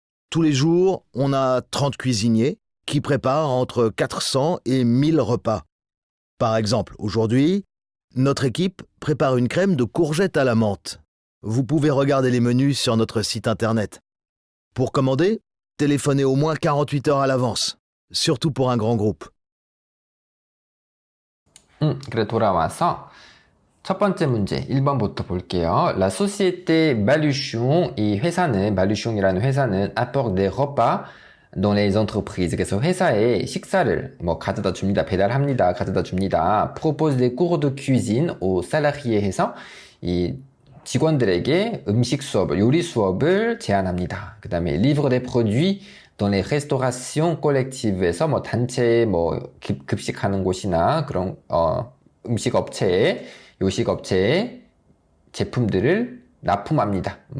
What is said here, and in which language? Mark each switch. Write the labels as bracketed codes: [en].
[fr] Tous les jours, on a 30 cuisiniers qui préparent entre 400 et 1000 repas. Par exemple, aujourd'hui, notre équipe prépare une crème de courgettes à la menthe. Vous pouvez regarder les menus sur notre site internet. Pour commander, téléphonez au moins 48 heures à l'avance, surtout pour un grand groupe. [ko] 그래 돌아와서 첫 번째 문제 1번부터 볼게요. [fr] La société Baluchon, [ko] 이 회사는 Baluchon이라는 회사는 [fr] apporte des repas dans les entreprises. [ko] 그래서 회사에 식사를 가져다 줍니다. 배달합니다. 가져다 줍니다. [fr] propose des cours de cuisine aux salariés [ko] 해서 이 직원들에게 음식 수업을, 요리 수업을 제안합니다. 그 다음에 [fr] livre des produits dans les restaurations collective [ko] 에서 단체 급식하는 곳이나 그런 음식 업체에 요식 업체에 제품들을 납품합니다.